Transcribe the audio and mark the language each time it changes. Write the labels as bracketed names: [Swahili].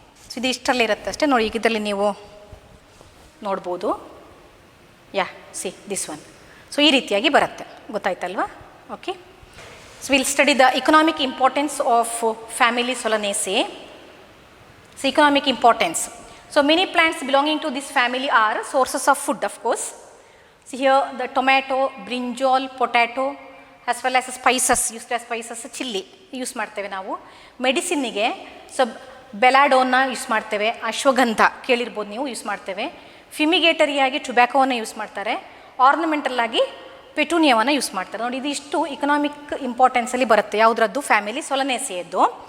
[Kannada] So ಇದು ಇಷ್ಟರಲ್ಲೇ ಇರುತ್ತೆ ಅಷ್ಟೇ. ನೋಡಿ, ಈಗ ಇದರಲ್ಲಿ ನೀವು ನೋಡ್ಬೋದು. [English] Yeah see this one. So [Kannada] ಈ ರೀತಿಯಾಗಿ ಬರುತ್ತೆ, ಗೊತ್ತಾಯ್ತಲ್ವಾ? [English] Okay, so we'll study the economic importance of family Solanaceae. So economic importance. So many plants belonging to this family are sources of food, of course. See here the tomato, brinjal, potato, as well as spices, used as spices, chilli use [Kannada] ಮಾಡ್ತೇವೆ ನಾವು. ಮೆಡಿಸಿನ್ನಿಗೆ so ಬೆಲಾಡೋನ use ಮಾಡ್ತೇವೆ, ಅಶ್ವಗಂಧ ಕೇಳಿರ್ಬೋದು ನೀವು, use ಮಾಡ್ತೇವೆ. ಫಿಮಿಗೇಟರಿಯಾಗಿ ಟೊಬ್ಯಾಕೋವನ್ನು use ಮಾಡ್ತಾರೆ, ornamental ಆಗಿ ಪೆಟೂನಿಯಾವನ್ನು use ಮಾಡ್ತಾರೆ. ನೋಡಿ, ಇದಿಷ್ಟು ಇಕನಾಮಿಕ್ ಇಂಪಾರ್ಟೆನ್ಸಲ್ಲಿ ಬರುತ್ತೆ. ಯಾವುದ್ರದ್ದು? ಫ್ಯಾಮಿಲಿ ಸೊಲನೇಸಿಯದ್ದು.